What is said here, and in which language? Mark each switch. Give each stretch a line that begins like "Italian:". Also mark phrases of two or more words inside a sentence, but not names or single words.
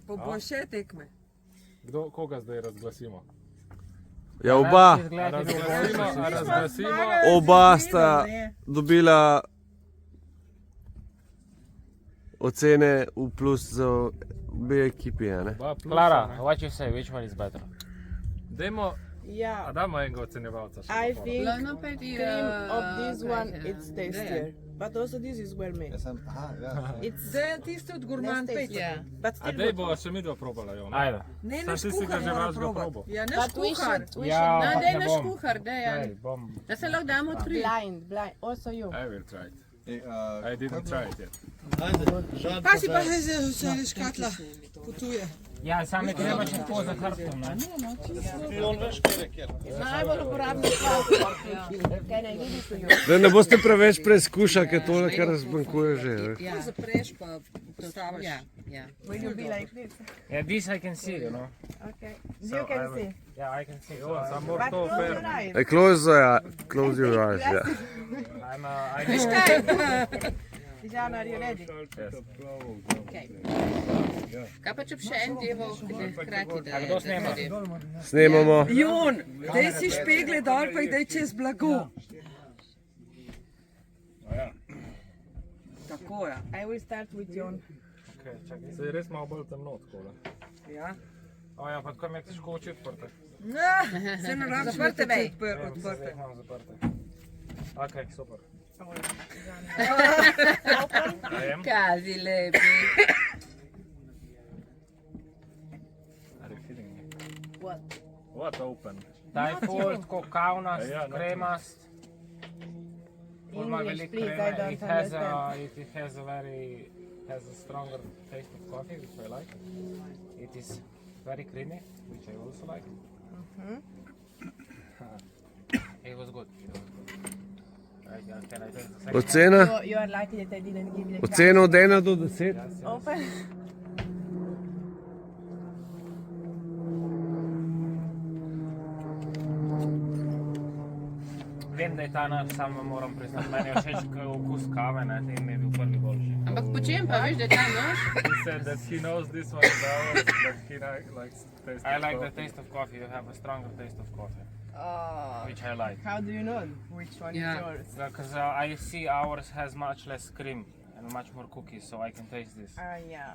Slovenian: Bo še tekme. Koga zdaj razglasimo? Ja, oba Razglasimo. Oba sta dobila ocene v plus za obe ekipi, ne?
English: Clara, what you say? Which one is better?
Slovenian: Dajmo,
English: Yeah,
Slovenian: a damo enega ocenjevalca še.
English: I
Slovenian: na
English: think
Slovenian: Lano pa ti,
English: cream of this one right, it's tastier, but also this is well made.
Slovenian: Jaz sem, aha, ja.
English: It's
Slovenian: Zdaj je tisti od gurman
English: Less
Slovenian: pec. Ja.
English: but
Slovenian: A
English: still
Slovenian: dej
English: good.
Slovenian: bova še midva probala, jo. Ajde. Ne, Sam naš ti si ga kuhar že mora vašega probati. probal. Ja, naš
English: But we
Slovenian: kuhar.
English: should, we
Slovenian: Ja,
English: should
Slovenian: No, pa daj ne naš bom. kuhar, Dejan. Ej, bom, Da se lahko damo odkriti.
English: blind, also you. I will try it.
Slovenian: Ej,
English: I didn't try it yet.
Slovenian: Kaj si pa že škatla potuje? Ja, sam ne treba še tako za hrbtom, ne? Najbolj uporabna stvar.
English: Can I give it to you?
Slovenian: Da ne boste preveč preizkušali, ker tole kar razbankuje že. Ja, Zapreš pa postaviš. ja, ja.
English: Will you be like this? Yeah, this I can see, you know. Okay. You can see. Yeah, I can see.
Slovenian: Jo, sam
English: But
Slovenian: mora to
English: close your
Slovenian: fer.
English: eyes. Close your eyes, ja. Dijan, are you ready?
Slovenian: Kaj pa če bi še en deval, hkrati da kdo snema? Snemamo. Jon, daj si špegle dol, pa jih daj čez blago. Tako je.
English: I will start with Jon.
Slovenian: Se je res malo bolj temno takole. Ja. O ja, pa tako mi je težko oči odprte. Se ne rabiš Zaprte vrteti mej. odprte. Imam zaprte. Ok, super. Dajem. Kazi lepi.
English: Are you kidding me? What? What open?
Slovenian: Daj ful, tako kavnast, Ja, ja, kremast. Ful ima
English: English,
Slovenian: veliko
English: please, I
Slovenian: kreme.
English: don't It has understand. a stronger taste of coffee, which I like. It is very creamy, which I also like. It was good. Can I taste the second one?
Slovenian: Ocena?
English: You are lucky that I didn't give you the
Slovenian: Ocena od 1 do 10?
English: Open.
Slovenian: Vem, da je ta naš, samo moram priznati, meni je všeč okus kave, ne, in mi je bil prvi boljši. Ampak po čem pa veš, da je ta nož?
English: He said that he knows this one is ours, but he likes the taste I of like the coffee. taste of coffee, you have a stronger taste of coffee, Oh, which I like. how do you know which one Yeah. is yours? Because I see ours has much less cream and much more cookies, so I can taste this. Yeah.